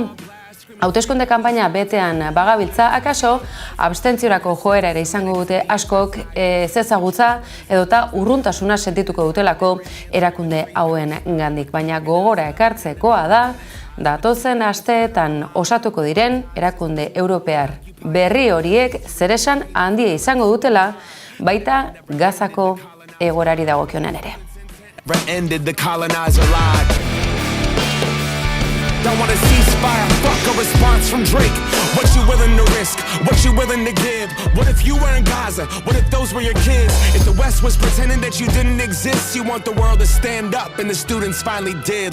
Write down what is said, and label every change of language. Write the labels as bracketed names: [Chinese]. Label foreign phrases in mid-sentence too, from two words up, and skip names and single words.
[Basque] Hauteskunde kanpaina betean bagabiltza, akaso abstentziorako joera ere izango dute askok ezagutza edota urruntasuna sentituko dutelako erakunde hauen gandik. Baina gogora ekartzekoa da, datozen asteetan osatuko diren erakunde europear berri horiek zeresan handia izango dutela baita Gazako egorari dagokionean ere. [English] Don't want a ceasefire, fuck a response from Drake. What you willing to risk? What you willing to give? What if you were in Gaza? What if those were your kids? If the West was pretending that you didn't exist, you want the world to stand up and the students finally did.